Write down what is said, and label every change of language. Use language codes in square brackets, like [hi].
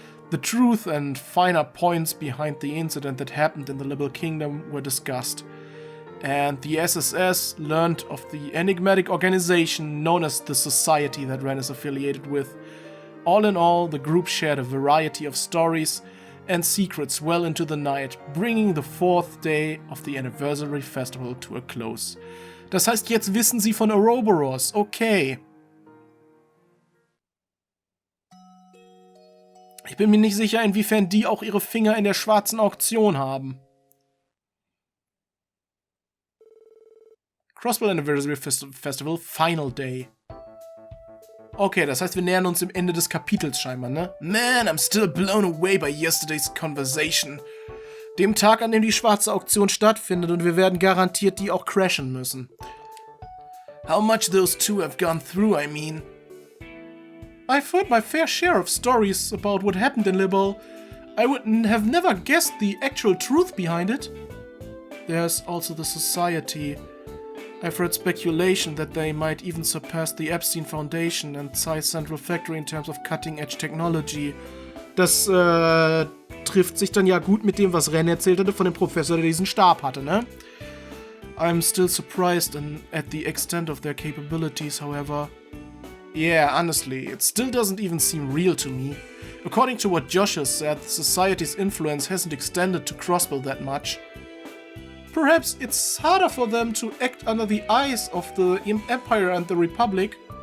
[en] The truth and finer points behind the incident that happened in the Liberal Kingdom were discussed, and the SSS learned of the enigmatic organization known as the Society that Ren is affiliated with. All in all, the group shared a variety of stories and secrets well into the night, bringing the 4th day of the Anniversary Festival to a close. [de] Das heißt, jetzt wissen sie von Ouroboros. Okay. Ich bin mir nicht sicher, inwiefern die auch ihre Finger in der schwarzen Auktion haben. Crossbell Anniversary Festival Final Day. Okay, das heißt, wir nähern uns dem Ende des Kapitels scheinbar, ne? [en] Man, I'm still blown away by yesterday's conversation. [de] Dem Tag, an dem die schwarze Auktion stattfindet, und wir werden garantiert die auch crashen müssen. [en] How much those two have gone through, I mean. I've heard my fair share of stories about what happened in Liberal. I would have never guessed the actual truth behind it. There's also the Society. I've heard speculation that they might even surpass the Epstein Foundation and Zeiss Central Factory in terms of cutting-edge technology. [de] Das trifft sich dann ja gut mit dem, was Ren erzählt hatte von dem Professor, der diesen Stab hatte, ne? [en] I'm still surprised at the extent of their capabilities, however. Yeah, honestly, it still doesn't even seem real to me. According to what Josh has said, the Society's influence hasn't extended to Crossbell that much. Perhaps it's harder for them to act under the eyes of the Empire and the Republic.